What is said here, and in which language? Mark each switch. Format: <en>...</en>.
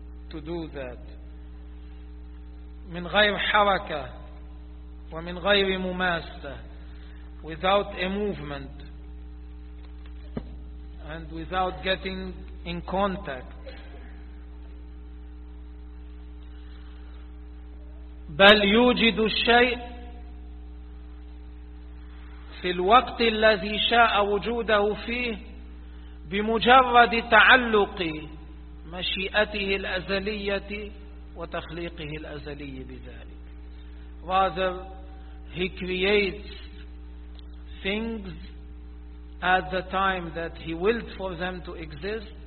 <en>To do that.</en> <ar>من غير حركة ومن غير مماسة,</ar> <en>without a movement and without getting in contact.</en> <ar>بل يوجد الشيء في الوقت الذي شاء وجوده فيه بمجرد تعلق مشيئته الأزلية وتخليقه الأزلي بذلك.</ar> <en>Rather, He creates things at the time that He willed for them to exist</en>